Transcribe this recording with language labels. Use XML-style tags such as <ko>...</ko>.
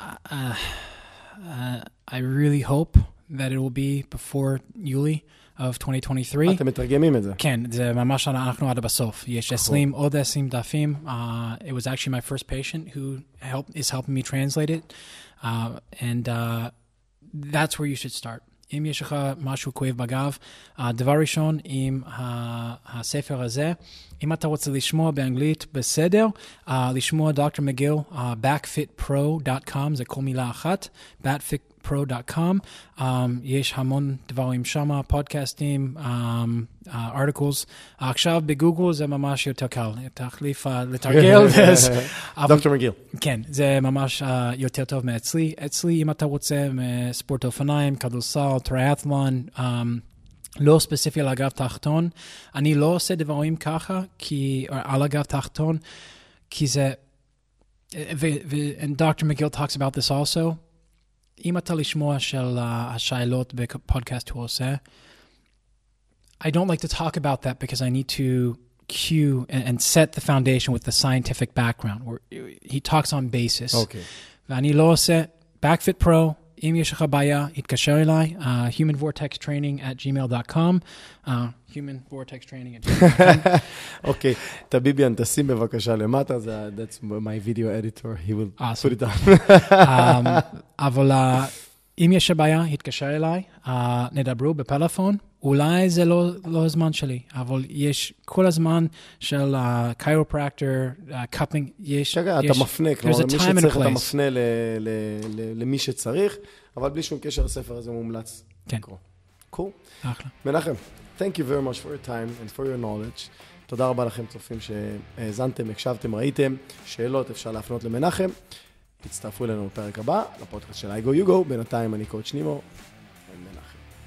<en>I really hope that it will be before Yuli of 2023.</en> <he>אתם מתרגמים את זה? כן, זה ממש אנחנו עד בסוף. יש 20 עוד 20 דפים.</he> <en>It was actually my first patient who is helping me translate it. And that's where you should start.</en> <he>אם יש לך משהו כואב בגב, דבר ראשון עם הספר הזה, אם אתה רוצה לשמוע באנגלית בסדר, לשמוע דוקטור מק'גיל, backfitpro.com, זה כל מילה אחת, backfitpro.com, יש המון דברים שם, פודקאסטים, articles, עכשיו בגוגל זה ממש יותר קל, תחליף לתרגל. דוקטור מק'גיל. כן, זה ממש יותר טוב מאצלי. אצלי, אם אתה רוצה ספורט אופניים, כדורסל, טריאתלון, לא ספציפי על אגב תחתון, אני לא עושה דברים ככה, על אגב תחתון, כי זה,</he> <en>and Dr. McGill talks about this also,</en> <he>אם אתה לשמוע של השאלות בפודקאסט הוא עושה,</he> <en>I don't like to talk about that because I need to cue and set the foundation with the scientific background, where he talks on basis. Okay.</en> <he>ואני לא עושה, backfit pro, אם יש לך בעיה, התקשר אליי, humanvortextraining@gmail.com, humanvortextraining@gmail.com. אוקיי, טביביאן, תשים בבקשה למטה,</he> <en>that's my video editor, he will put it down.</en> <he>אבל אם יש בעיה, התקשר אליי, נדברו בפלאפון, אולי זה לא הזמן שלי, אבל יש כל הזמן של chiropractor, cupping, יש... אתה מפנה, כלומר, מי שצריך אתה מפנה למי שצריך, אבל בלי שום קשר הספר הזה מומלץ. כן.</he> <en>cool.</en> <he>אחלה.</he> <en>מנחם, thank you very much for your time and for your knowledge.</en> <he>תודה רבה לכם צופים שהאזנתם, הקשבתם, ראיתם. שאלות אפשר להפנות למנחם. תצטרפו אלינו בפרק הבא, לפודקאסט של I Go You Go. בינתיים אני קואוצ' נימו. מנחם.</he>